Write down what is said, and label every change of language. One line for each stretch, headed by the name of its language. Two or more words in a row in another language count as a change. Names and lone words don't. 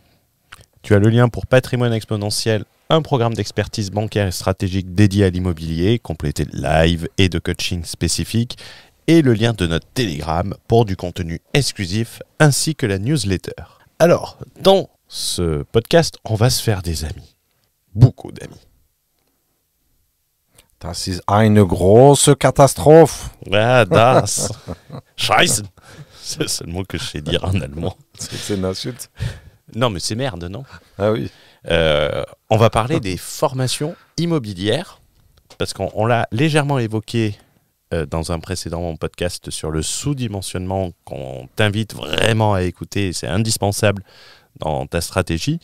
French: Tu as le lien pour Patrimoine Exponentiel, un programme d'expertise bancaire et stratégique dédié à l'immobilier, complété de live et de coaching spécifique, et le lien de notre Telegram pour du contenu exclusif, ainsi que la newsletter. Alors, dans ce podcast, on va se faire des amis. Beaucoup d'amis.
German: Das ist eine große Katastrophe. Ah, das. Scheiße.
French: C'est le seul mot que je sais dire en allemand. C'est une insulte. Non, mais c'est merde, non? Ah oui. On va parler des formations immobilières, parce qu'on l'a légèrement évoqué dans un précédent podcast sur le sous-dimensionnement qu'on t'invite vraiment à écouter, c'est indispensable dans ta stratégie.